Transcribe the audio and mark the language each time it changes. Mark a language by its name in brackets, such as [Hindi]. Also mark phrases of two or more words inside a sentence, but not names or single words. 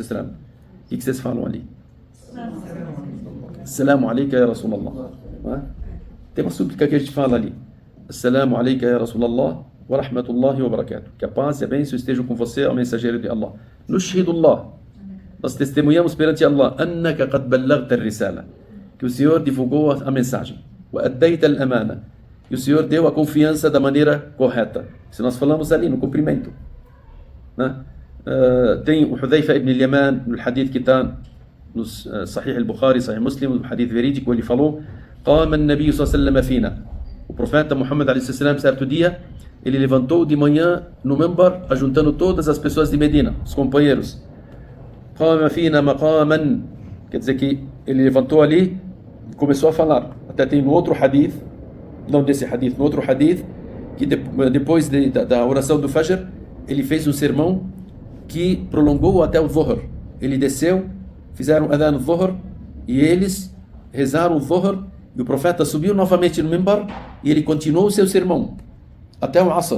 [Portuguese] O que vocês falam ali? [Arabic] السلام عليك يا رسول الله. [Portuguese] Tem uma súplica que a gente fala ali: [Arabic] السلام عليك يا رسول الله ورحمة الله وبركاته. [Portuguese] Que a paz e a bênção estejam com você, ao mensageiro de Allah. [Arabic] Nushhidullah, [Portuguese] nós testemunhamos perante Allah, [Arabic] أنك قد بلغت الرسالة, [Portuguese] que o Senhor divulgou a mensagem. [Arabic] وأديت الأمانة, [Portuguese] e o Senhor deu a confiança da maneira correta. Se nós falamos ali no cumprimento, né? Tem o Hudhayfa ibn al-Yaman, no hadith que está no Sahih al-Bukhari, Sahih Muslim, o hadith verídico, ele falou: [Arabic] قام النبي صلى الله عليه فينا. [Portuguese] O profeta Muhammad a.s., certo dia, ele levantou de manhã no Mimbar, ajuntando todas as pessoas de Medina, os companheiros. [Arabic] قام فينا مقاما, [Portuguese] quer dizer que ele levantou ali e começou a falar. Até tem no outro hadith, não desse hadith, no outro hadith, que depois da oração do Fajr, ele fez um sermão que prolongou até o Dhuhr. Ele desceu, fizeram Adhan o Dhuhr, e eles rezaram o Dhuhr, e o profeta subiu novamente no Mimbar, e ele continuou o seu sermão até o Asr.